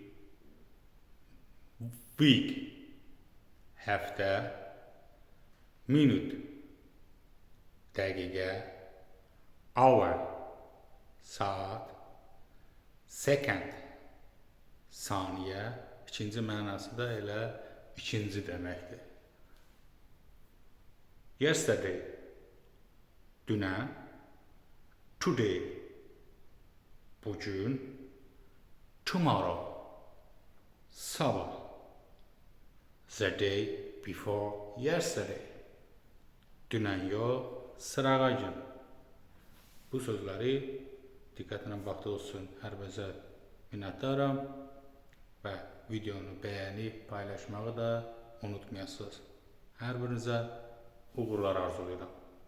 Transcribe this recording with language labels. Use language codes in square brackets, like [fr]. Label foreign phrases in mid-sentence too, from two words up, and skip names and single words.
[az] week, həftə, minut, dəqiqə, hour, saat, second, saniyə, ikinci mənası da elə ikinci deməkdir. Yesterday, dünən, today, bugün, tomorrow, sabah, [en] the day before yesterday, [az] dünən yox, sırağa gün. Bu sözləri diqqətlə baxdığınız üçün hər birinizə minnətdaram və videonu bəyənib paylaşmağı da unutmayasınız. Hər birinizə uğurlar arzulayıram.